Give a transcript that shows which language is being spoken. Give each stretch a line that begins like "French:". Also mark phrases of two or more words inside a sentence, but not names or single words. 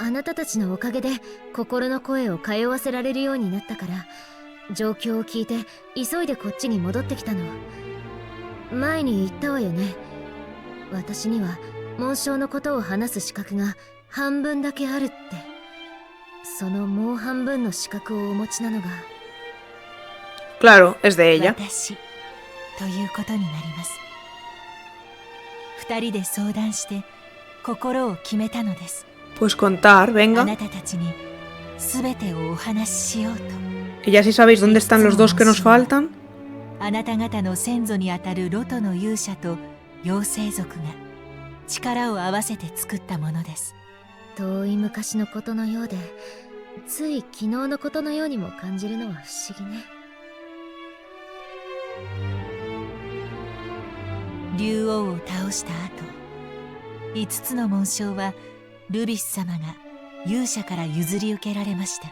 Japanese: あなたたちのおかげで心の声を通わせられるようになったから、状況を聞いて急いでこっちに戻ってきたの。前に言ったわよね。私には紋章のことを話す資格が半分だけあるって。そのもう半分の資格をお持ちなのが
Spanish: Claro, es de ella.
Japanese: 私ということになります。二人で相談して心を決めたのです。
Spanish: Pues contar,
Japanese: あ
Spanish: venga.
Japanese: なたたちに全てをお話ししようと。
Spanish: Y ya si sabéis dónde están los dos que nos faltan.
Japanese: あなた方の先祖にあたるロトの勇者と妖精族が力を合わせて作ったものです。遠い昔のことのようで、つい昨日のことのようにも感じるのは不思議ね。竜王を倒した後、5つの紋章はルビス様が勇者から譲り受けられました。